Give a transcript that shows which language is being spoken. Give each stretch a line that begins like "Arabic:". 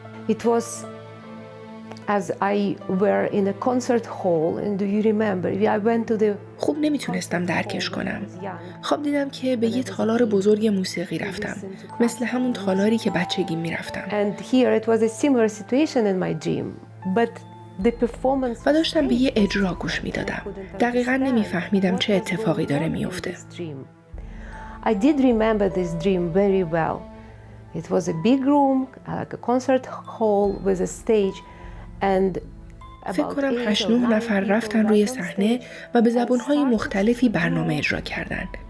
English: It was as I were in a concert hall and do you remember I went to the
Persian: خوب نمیتونستم درکش کنم. خواب دیدم که به یه تالار بزرگ موسیقی رفتم، مثل همون تالاری که بچگی میرفتم.
English: And here it was a similar situation in my dream but
Persian: و داشتم به یه اجرا گوش میدادم. دقیقاً نمیفهمیدم چه اتفاقی داره میفته.
English: I did remember this dream very well. It was a big room, like a concert hall with a stage and
Persian: فکر کنم 8-9 نفر رفتن روی صحنه و به زبان‌های مختلفی برنامه اجرا کردن.